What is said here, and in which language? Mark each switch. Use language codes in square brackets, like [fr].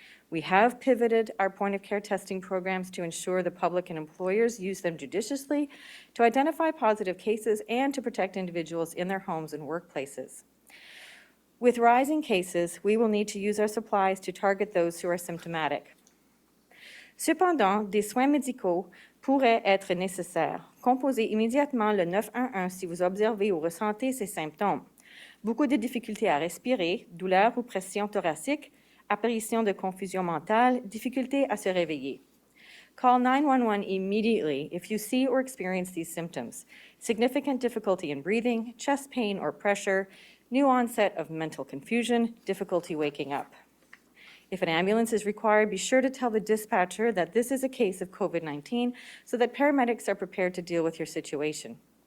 [en] We have pivoted our point-of-care testing programs to ensure the public and employers use them judiciously to identify positive cases and to protect individuals in their homes and workplaces. With rising cases, we will need to use our supplies to target those who are symptomatic. [fr] Cependant, des soins médicaux pourraient être nécessaires. Composez immédiatement le 911 si vous observez ou ressentez ces symptômes. Beaucoup de difficultés à respirer, douleurs ou pression thoracique, apparition de confusion mentale, difficulté à se réveiller. [en] Call 911 immediately if you see or experience these symptoms: significant difficulty in breathing, chest pain or pressure, new onset of mental confusion, difficulty waking up. If an ambulance is required, be sure to tell the dispatcher that this is a case of COVID-19 so that paramedics are prepared to deal with your situation.